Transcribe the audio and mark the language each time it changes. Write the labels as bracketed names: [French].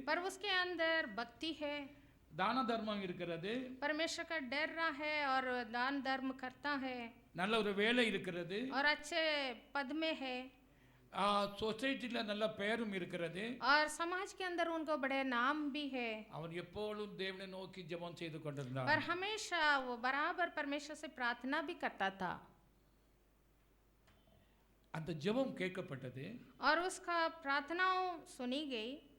[Hindi] पर उसके अंदर भक्ति है, [Tamil] தான தர்மம் இருக்கிறது, [Hindi] परमेश्वर का डर रहा है और दान धर्म करता है, [Tamil] நல்ல ஒரு வேலை இருக்கிறது, [Hindi] और अच्छे पद में है, [Tamil] சொசைட்டில நல்ல பெயரும் இருக்கிறது. [Hindi] और समाज के अंदर उनको बड़े नाम भी है। [Tamil] அவன் எப்பொழுதும் தேவனை நோக்கி ஜெபம் செய்து கொண்டிருந்தான். [Hindi] पर हमेशा वो बराबर परमेश्वर से प्रार्थना भी करता था [Tamil] அந்த ஜெபம் கேட்கப்பட்டது. [Hindi] और उसका प्रार्थनाओं सुनी गई।